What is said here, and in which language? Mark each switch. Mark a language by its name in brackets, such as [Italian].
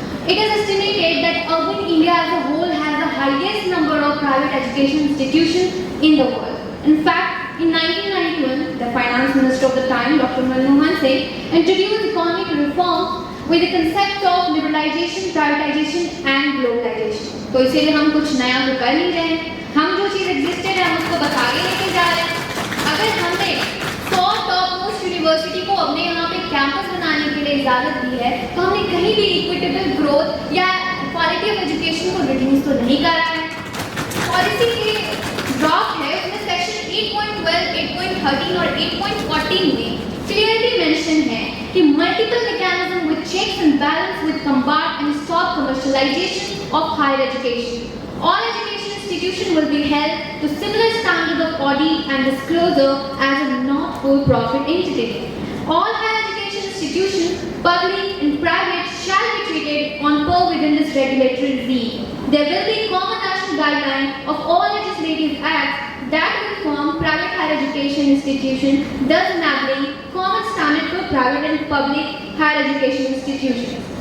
[English] It is estimated that urban India as a whole has the highest number of private education institutions in the world. In fact, in 1991, the finance minister of the time, Dr. Manmohan Singh, introduced economic reforms with the concept of liberalization, privatization and globalization. [Hindi] तो इसीलिए हम कुछ नया तो कर नहीं रहे हैं. हम जो चीज़ एग्जिस्टेड है हम उसको बता के लेके जा रहे हैं। अगर हमने 100 टॉप मोस्ट यूनिवर्सिटी को अपने यहाँ पे कैंपस बनाने के लिए इजाज़त दी है, तो हमने कहीं भी इक्विटेबल ग्रोथ या क्वालिटी ऑफ एजुकेशन को रिड्यूस तो नहीं करा है। पॉलिसी के ड्राफ्ट है उसमें सेक्शन 8.12, 8.13 और 8.14 में क्लियरली मेंशन है कि [English] Multiple mechanism with checks and balance with combat and stop commercialisation of higher education. All education institutions will be held to similar standard of audit and disclosure as a not-for-profit entity. All higher education institutions, public and private, shall be treated on par within this regulatory regime. There will be common national guideline of all legislative acts that will form private higher education institutions, thus enabling common standard for private and public higher education institutions.